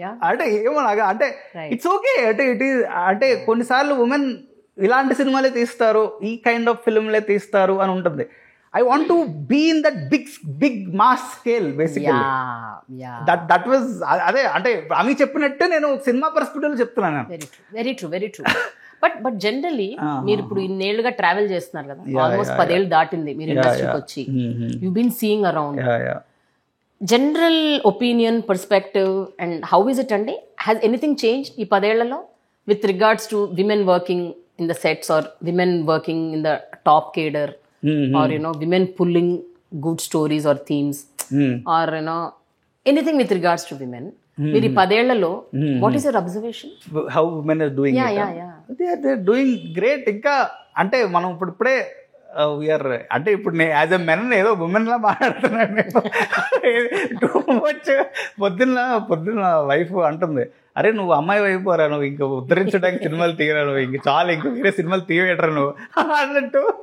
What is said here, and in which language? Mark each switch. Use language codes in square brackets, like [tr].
[te] అంటే ఏమో నాకు అంటే [en] It's okay. [te] అంటే ఇట్ ఈస్ అంటే కొన్నిసార్లు ఉమెన్ ఇలాంటి సినిమాలే తీస్తారు, ఈ కైండ్ ఆఫ్ ఫిల్మ్లే తీస్తారు అని ఉంటుంది. [en] I want to be in that big mass scale basically. That was [te] అదే అంటే ఆమె చెప్పినట్టు నేను సినిమా పర్స్పెక్టివ్లో చెప్తున్నాను. [en] Very true. [te] బట్ జనరలీ మీరు ఇప్పుడు ఇన్నేళ్లుగా ట్రావెల్ చేస్తున్నారు కదా, ఆల్మోస్ట్ 10 ఏళ్ళు దాటింది మీరు ఇండస్ట్రీకి వచ్చి. [en] You been seeing around general opinion perspective and how is it అండి? Has anything change [te] ఈ 10 ఏళ్లలో [en] With regards to women working in the sets or women working in the top cadre or women pulling good stories or themes or anything with regards to women? [te] మీరు 10 ఏళ్లలో [en] what is your observation? How women are doing? They're doing great. [te] ఇంకా అంటే మనం ఇప్పుడే we are అంటే ఇప్పుడు నేను [en] as a men [te] ఏదో ఉమెన్ లా మాట్లాడుతున్నాను నేను. Too much. పొద్దున్న వైఫ్ అంటుంది, అరే నువ్వు అమ్మాయి అయిపోరా, నువ్వు ఇంకా ఉద్ధరించడానికి సినిమాలు తీయరా, నువ్వు ఇంక చాలా ఇంకా వేరే సినిమాలు తీయటరా నువ్వు అన్నట్టు.